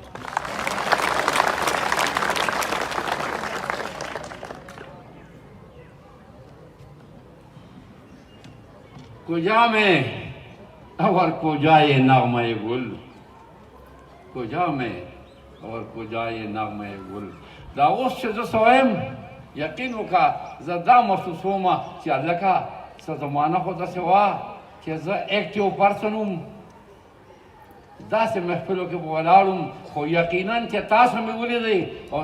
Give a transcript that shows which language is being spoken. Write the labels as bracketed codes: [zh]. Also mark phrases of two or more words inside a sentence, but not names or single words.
[ur] کجا میں اور کجا یہ نغمہ گل، کجا میں اور کجا یہ نغمہ گل. [ps] دا اوس چې زه سویم یقین وکړه، زه دا محسوس وم چې هلکه څه زمانه خو داسې وه چې زه [en] active person [ps] وم، داسې محفلو کې به ولاړ وم، خو یقینا چې تاسو مې ولیدئ او